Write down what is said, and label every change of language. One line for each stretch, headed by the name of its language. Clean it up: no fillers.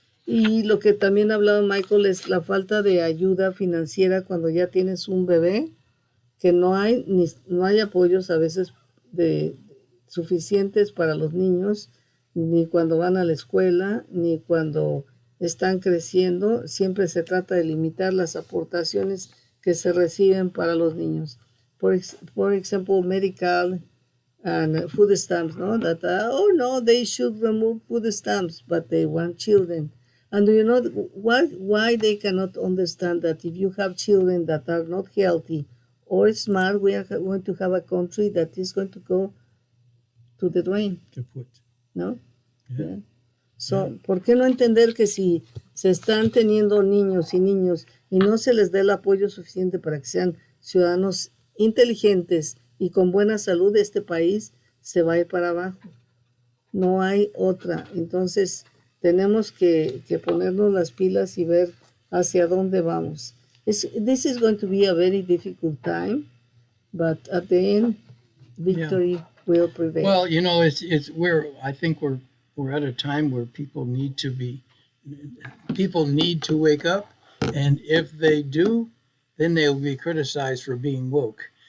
Spanish: Y lo que también ha hablado Michael es la falta de ayuda financiera cuando ya tienes un bebé, que no hay apoyos a veces suficientes para los niños, ni cuando van a la escuela, ni cuando están creciendo. Siempre se trata de limitar las aportaciones que se reciben para los niños. Por ejemplo,
English: medical and food stamps, no? That, no, they should remove food stamps, but they want children. And do you know why they cannot understand that if you have children that are not healthy or smart, we are going to have a country that is going to go to the drain. Kaput.
Spanish: ¿No?
English: Yeah.
Spanish: So, ¿por qué no entender que si se están teniendo niños y no se les dé el apoyo suficiente para que sean ciudadanos inteligentes y con buena salud, este país se va a ir para abajo? No hay otra. Entonces, tenemos que ponernos las pilas y ver hacia dónde vamos.
English: This is going to be a very difficult time, but at the end, victory will prevail. Well, I think we're at a time where people need to wake up, and if they do, then they'll be criticized for being woke.